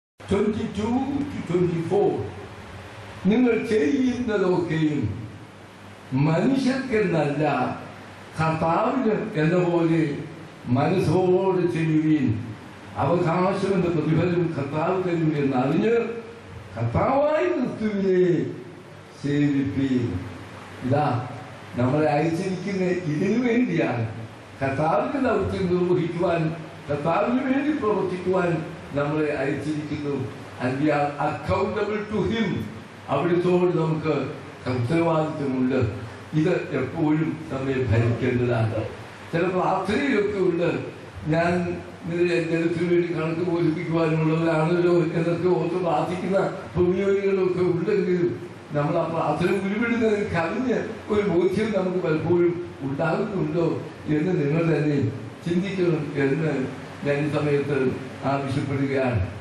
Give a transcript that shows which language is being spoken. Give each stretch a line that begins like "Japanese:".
Malayalam: 22-24 നിങ്ങൾ ചെയ്യുന്നതൊക്കെയും മനുഷ്യർക്കെന്നല്ല കർത്താവിന് എന്ന പോലെ മനസ്സോട് ചെയ്യുകയും അവകാശമെന്ന പ്രതിഫലം കർത്താവ് തരും എന്നറിഞ്ഞ് കർത്താവായ ക്രിസ്തുവിനെ സേവിപ്പീൻ. ഇതാ നമ്മളെ അയച്ചിരിക്കുന്ന ഇതിനു വേണ്ടിയാണ്. കർത്താവിന്റെ ദൗത്യം നിർവഹിക്കുവാൻ, കർത്താവിന് വേണ്ടി പ്രവർത്തിക്കുവാൻ നമ്മളെ അയച്ചിരിക്കുന്നു.
English: And we are accountable to him.
Malayalam: അവിടുത്തോട് നമുക്ക് ഉത്തരവാദിത്വമുണ്ട്. ഇത് എപ്പോഴും നമ്മെ ഭരിക്കേണ്ടതാണ്. ചില പ്രാർത്ഥനയിലൊക്കെ ഉണ്ട്, ഞാൻ ജനത്തിന് വേണ്ടി കണക്ക് ബോധിപ്പിക്കുവാനുള്ളവരാണല്ലോ എന്നൊക്കെ ഓർത്ത് പ്രാർത്ഥിക്കുന്ന പ്രതിയോഗികളൊക്കെ ഉണ്ടെങ്കിലും നമ്മൾ ആ പ്രാർത്ഥന ഉരുവിടുന്നതിൽ കവിഞ്ഞ് ഒരു ബോധ്യം നമുക്ക് പലപ്പോഴും ഉണ്ടാകുന്നുണ്ടോ എന്ന് നിങ്ങൾ തന്നെ ചിന്തിക്കണം എന്ന് ഞാൻ ഈ സമയത്ത് ആവശ്യപ്പെടുകയാണ്.